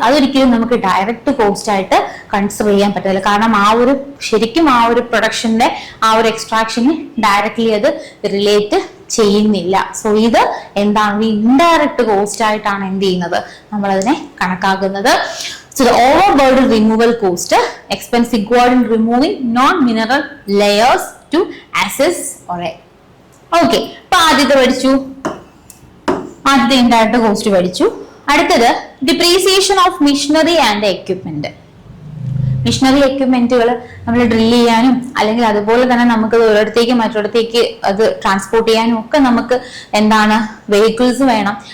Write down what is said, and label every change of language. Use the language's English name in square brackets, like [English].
[Malayalam] അതൊരിക്കലും നമുക്ക് direct cost ആയിട്ട് കൺസിഡർ ചെയ്യാൻ പറ്റില്ല. കാരണം ശരിക്കും ആ ഒരു പ്രൊഡക്ഷന്റെ ആ ഒരു എക്സ്ട്രാക്ഷന് ഡയറക്ട്ലി അത് റിലേറ്റ് ചെയ്യുന്നില്ല. സോ ഇത് എന്താണ് ഇൻഡയറക്റ്റ് കോസ്റ്റ് ആയിട്ടാണ് എന്ത് ചെയ്യുന്നത്, നമ്മളതിനെ കണക്കാക്കുന്നത്. [English] So the overburden removal cost, expense required in removing non-mineral layers to assess or okay. [Malayalam] അപ്പൊ ആദ്യത്തെ പഠിച്ചു, ആദ്യത്തെ ഇൻഡയറക്റ്റ് കോസ്റ്റ് പഠിച്ചു. അടുത്തത് depreciation of missionary and equipment. Missionary എക്യുപ്മെന്റുകൾ നമ്മൾ ഡ്രിൽ ചെയ്യാനും അല്ലെങ്കിൽ അതുപോലെ തന്നെ നമുക്ക് ഒരിടത്തേക്ക് മറ്റൊരിടത്തേക്ക് അത് ട്രാൻസ്പോർട്ട് ചെയ്യാനും ഒക്കെ നമുക്ക് എന്താണ് വെഹിക്കിൾസ് വേണം.